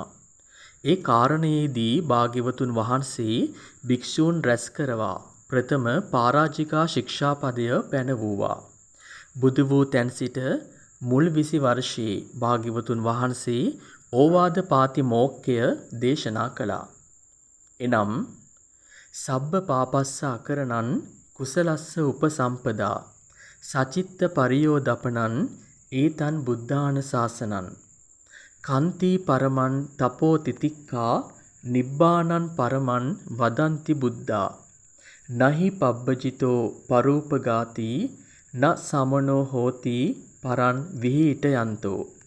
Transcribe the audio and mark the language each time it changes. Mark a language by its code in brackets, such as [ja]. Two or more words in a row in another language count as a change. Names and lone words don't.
[si] ඒ කාරණයේදී භාග්‍යවතුන් වහන්සේ භික්ෂූන් රැස් කරවා ප්‍රථම පරාජිකා ශික්ෂාපදය පැනවූවා. බුදු වූ තැන් සිට මුල් 20 වර්ෂයේ භාග්‍යවතුන් වහන්සේ ඕවාද පාතිමෝක්ඛය දේශනා කළා. [pi] එනම් සබ්බ පාපස්ස අකරණං කුසලස්ස උපසම්පදා සචිත්ත පරියෝදපනං ඒතං බුද්ධාන ශාසනං කන්ති පරමං තපෝ තිතික්ඛා නිබ්බානං පරමං වදන්ති බුද්ධා නහි පබ්බජිතෝ පරූපගාති න සමනෝ හෝති පරං විහිිටයන්තෝ